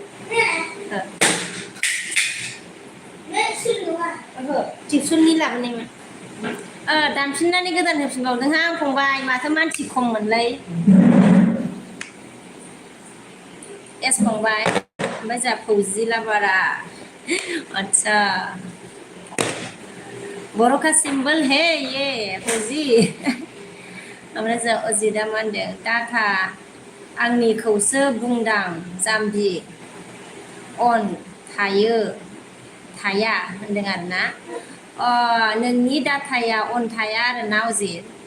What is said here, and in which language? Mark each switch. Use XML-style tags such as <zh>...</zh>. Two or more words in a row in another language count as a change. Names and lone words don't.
<brx>टिउसननि लाबोनायमोन दानफिननानै गोदान होफिनबावदोंहां फंबाय माथो मानसि खममोनलै एस फंबाय ओमफ्राय जोंहा फौजि लाबारा अच्छा</brx> <hi>बोरो का सिंबल है ये</hi> <brx>फौजी ओमफ्राय जों अजितआ मा होनदों डाटा आंनिखौसो बुंदां जाम्बि अन थायो थाया होनदों आरोना नोंनि डाटाया अन थाया आरोना अजित</brx>